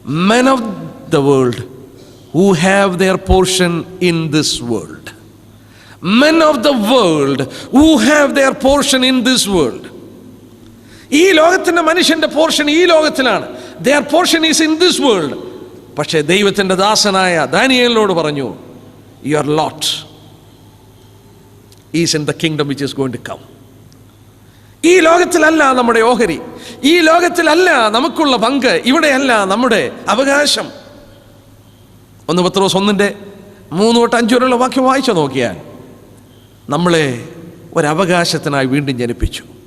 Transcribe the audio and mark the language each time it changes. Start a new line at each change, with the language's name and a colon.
English: Men of the world who have their portion in this world. Men of the world who have their portion in this world.
Malayalam: ഈ ലോകത്തിൻ്റെ മനുഷ്യൻ്റെ portion ഈ ലോകത്തിലാണ്.
English: Their portion is in this world.
Malayalam: പക്ഷേ ദൈവത്തിൻ്റെ ദാസനായ ദാനിയേലിനോട് പറഞ്ഞു,
English: your lot is in the kingdom which is going to come.
Malayalam: ഈ ലോകത്തിലല്ല നമ്മുടെ ഓഹരി, ഈ ലോകത്തിലല്ല നമുക്കുള്ള പങ്ക്, ഇവിടെയല്ല നമ്മുടെ അവകാശം. 1 പത്രോസ് 1:3-5 വരെയുള്ള വാക്യം വായിച്ചു നോക്കിയാൽ നമ്മളെ ഒരവകാശത്തിനായി വീണ്ടും ജനിപ്പിച്ചു.